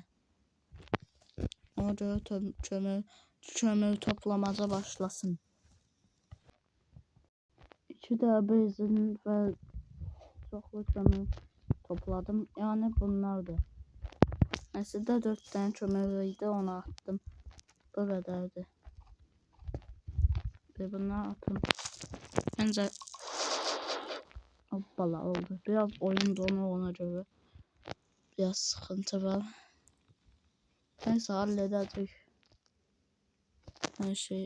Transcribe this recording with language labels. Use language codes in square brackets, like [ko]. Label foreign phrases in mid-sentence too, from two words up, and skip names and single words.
[az] Ona görə kömür toplamaca başlasın. 2 də benzin və çoxlu kömür topladım. Yəni bunlardır. Əslində 4 tane kömür idi, onu attım. Bu qədərdir. Ve bunları atım. [tr] Bence hoppala oldu. Biraz oyun donu, ona göre biraz sıkıntı var. Neyse halledeceğiz. Her şey.